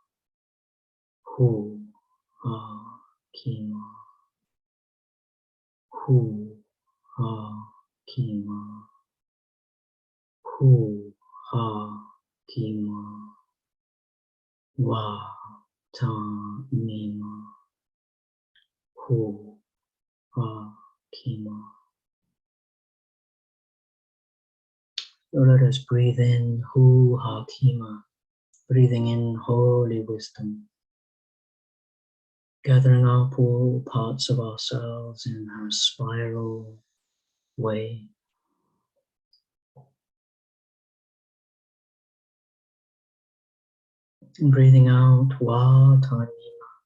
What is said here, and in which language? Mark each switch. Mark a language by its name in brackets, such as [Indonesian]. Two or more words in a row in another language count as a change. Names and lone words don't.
[English] hu ha kima, hu ha kima, hu ha kima, wa ta mima, hu ha kima. So let us breathe in hu ha kima, breathing in holy wisdom, gathering up all parts of ourselves in a spiral way. And breathing out wa ta mima,